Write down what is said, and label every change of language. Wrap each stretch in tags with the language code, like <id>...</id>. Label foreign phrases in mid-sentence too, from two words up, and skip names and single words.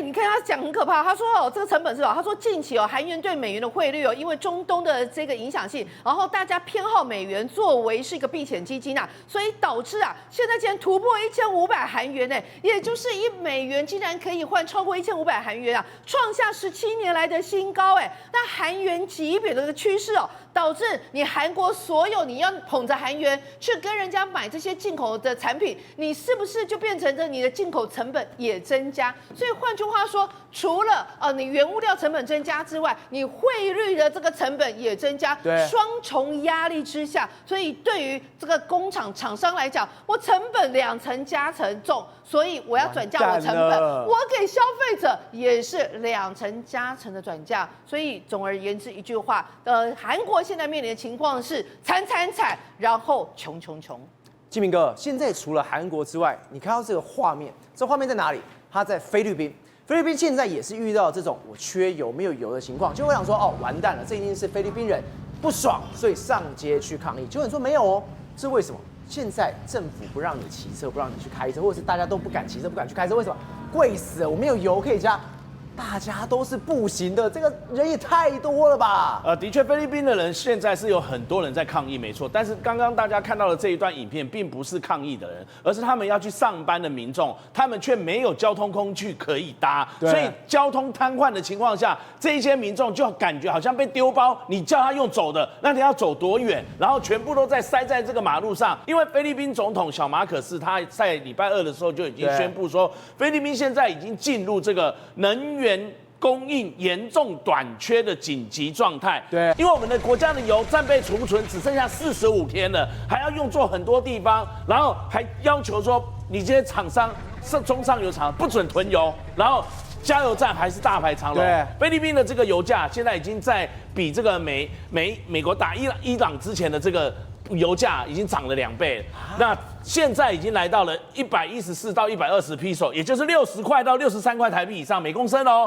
<zh>你看他講很可怕，他說這個成本是他說近期韓元對美元的匯率因為中東的這個影響性，然後大家偏好美元作為是一個避險基金所以導致現在竟然突破1500韓元也就是1美元竟然可以換超過1500韓元創下17年來的新高那韓元急貶的這個趨勢導致你韓國所有你要捧着韓元能源去跟人家買這些進口的產品，你是不是就变成着你的進口成本也增加？所以换句话說，除了你原物料成本增加之外，你匯率的這個成本也增加，双重壓力之下，所以对於這個工廠廠商來講，我成本2層加成重，所以我要轉嫁我成本，我給消費者也是2層加成的轉嫁。所以總而言之一句話，韓國現在面臨的情況是慘，然後窮。金明哥，現在除了韓國之外，你看到這個畫面，這畫面在哪裡？它在菲律賓。菲律賓現在也是遇到這種我缺油沒有油的情況，就會想說哦，完蛋了，這一定是菲律賓人不爽，所以上街去抗議。結果你說沒有哦，是為什麼？現在政府不讓你騎車，不讓你去開車，或者是大家都不敢騎車、不敢去開車，為什麼？貴死了，我沒有油可以加。大家都是步行的，這個人也太多了吧？的確，菲律賓的人現在是有很多人在抗議，沒錯。但是剛剛大家看到的這一段影片，並不是抗議的人，而是他們要去上班的民眾，他們卻沒有交通工具可以搭，所以交通癱瘓的情況下，這一些民眾就感覺好像被丟包，你叫他用走的，那你要走多遠？然後全部都在塞在這個馬路上。因為菲律賓總統小馬可斯他在禮拜2的時候就已經宣布說，菲律賓現在已經進入這個能源供應嚴重短缺的緊急狀態。對，因為我們的國家的油戰備儲存只剩下45天了，還要用作很多地方，然後還要求說，你這些廠商是中上游厂不准囤油，然後加油站還是大排長龙。对，菲律賓的這個油價現在已經在比這個美國打伊朗之前的這個油價已經漲了2倍了，那現在已經來到了114到120 peso， 也就是60塊到63塊台幣以上每公升哦。</zh>